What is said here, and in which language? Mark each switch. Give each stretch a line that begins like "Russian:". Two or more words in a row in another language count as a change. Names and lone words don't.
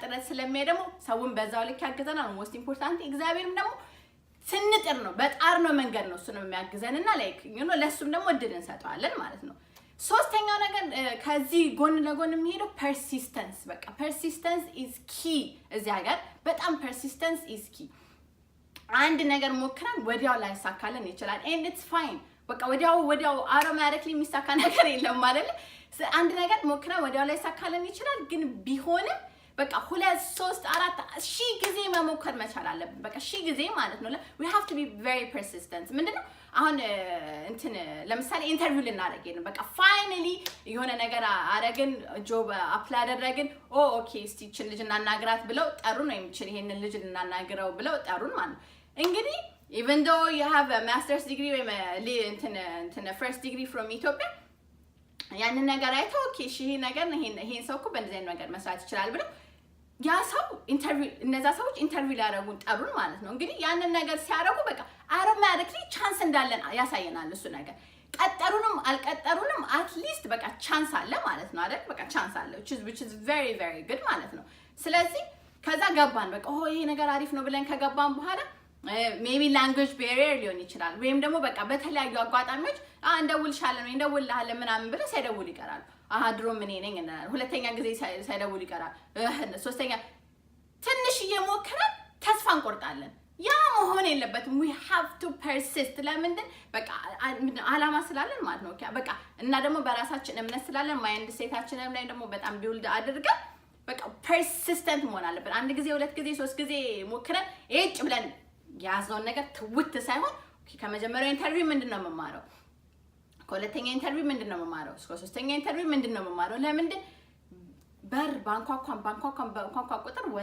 Amharic: ጥረት ስለሚያይ ደግሞ ሰውም በዛው ልክ ያግዘናል
English: most important
Amharic: እግዚአብሔርም ደግሞ ስንጥር ነው በጣር ነው መንገድ ነው እሱ ነው የሚያግዘንና ላይክ ለሱም ደግሞ እድል እንሰጣለን ማለት ነው ሶስተኛው ነገር ከዚህ ጎን ለጎን የሚሄደው persistence በቃ
English: persistence is key
Amharic: እዚህ ሀገር በጣም
English: persistence is key
Amharic: አንድ ነገር ሞክረን ወዲያው ላይ ሳካለን ይችላል
English: and it's fine
Amharic: በቃ ወዲያው automatically የሚሳካ ነገር የለም አይደል አንድ ነገር ሞክረን ወዲያው ላይ ሳካለን ይችላል ግን ቢሆንም በቃ 2 3 4 ሺህ ጊዜ መሞከር መቻል አለብን በቃ ሺህ ጊዜ ማለት ነው
English: we have to be very persistent
Amharic: ምንድነው አሁን እንትን ለምሳሌ ኢንተርቪው ልናደርግ ነው በቃ ፋይናሊ የሆነ ነገር አረግን
English: job apply
Amharic: አደረግን ኦኬ እስቲ እቺን ልጅ እናናግራት ብለው ጠሩን ወይም እቺን ይሄንን ልጅ እናናግረው ብለው ጠሩን ማለት ነው እንግዲህ
English: even though you have a master's degree or a first degree from Ethiopia
Amharic: ያንን ነገር አይተው ኦኬ እሺ ይሄ ነገር ነው ይሄን ሰው እኮ በእንደዚህ አይነት ነገር መስራት ይችላል ብለው ያ ሰው ኢንተርቪው እነዛ ሰዎች ኢንተርቪው ሊያደርጉን ጠሩን ማለት ነው እንግዲህ ያንን ነገር ሲያደርጉ በቃ automatically ቻንስ እንዳለን ያሳየናል እሱ ነገር ቀጠሩንም አልቀጠሩንም
English: at least
Amharic: በቃ ቻንስ አለ ማለት ነው አይደል በቃ ቻንስ አለ
English: which is very very good
Amharic: ማለት ነው ስለዚህ ከዛ ገባን በቃ ይሄ ነገር አሪፍ ነው ብለን ከገባን በኋላ
English: maybe language barrier
Amharic: ሊሆን ይችላል ወይም ደግሞ በቃ በተለያዩ አጋጣሚዎች እንደውልሻለን ወይ እንደውልሃለን ምናምን ብለው ሳይደውል ይቀራል ድሮ ምን ነኝ እና ሁለተኛ ጊዜ ሳይደውል ይቀራል ሶስተኛ ትንሽ እየሞከረን ተስፋ እንቆርጣለን ያ መሆን የለበትም
English: we have to
Amharic: persist ለምንድን በቃ አላማ ስላለን ማለት ነው በቃ እና ደግሞ በራሳችን እምነት ስላለን
English: mind set
Amharic: ላይ ደግሞ በጣም ቢውልድ አድርገን በቃ persistent መሆን አለብን አንድ ጊዜ ሁለት ጊዜ ሶስት ጊዜ ሞክረን እጭ ብለን ያዝነው ነገር ትውት ሳይሆን ከመጀመሪያው ኢንተርቪው ምንድነው መማረው ከሁለተኛ ኢንተርቪው ምንድነው መማረው ሶስተኛ ኢንተርቪው ምንድነው መማረው ለምንድን በር ባንኳኳ ቁጥር